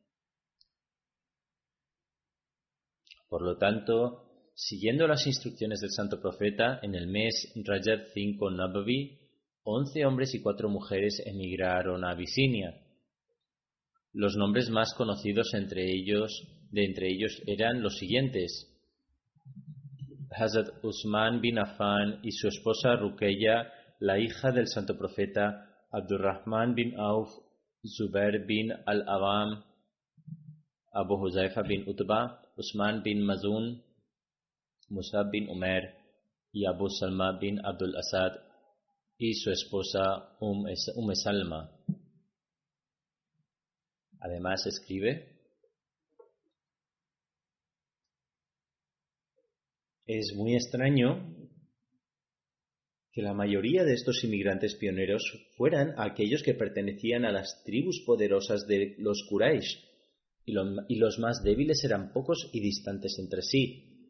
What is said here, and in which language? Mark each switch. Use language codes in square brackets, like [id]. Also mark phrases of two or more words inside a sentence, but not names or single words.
[es] Por lo tanto, siguiendo las instrucciones del santo profeta, en el mes Rajab 5 Nabavi, 11 hombres y 4 mujeres emigraron a Abisinia. Los nombres más conocidos de entre ellos eran los siguientes: Hazrat Usman bin Affan y su esposa Ruqayya, la hija del santo profeta, Abdurrahman bin Auf, Zubair bin al-Awam, Abu Huzaifa bin Utba, Usman bin Mazun, Musab bin Umair y Abu Salma bin Abdul Asad y su esposa Salma. Además escribe: «Es muy extraño que la mayoría de estos inmigrantes pioneros fueran aquellos que pertenecían a las tribus poderosas de los Quraysh, y los más débiles eran pocos y distantes entre sí.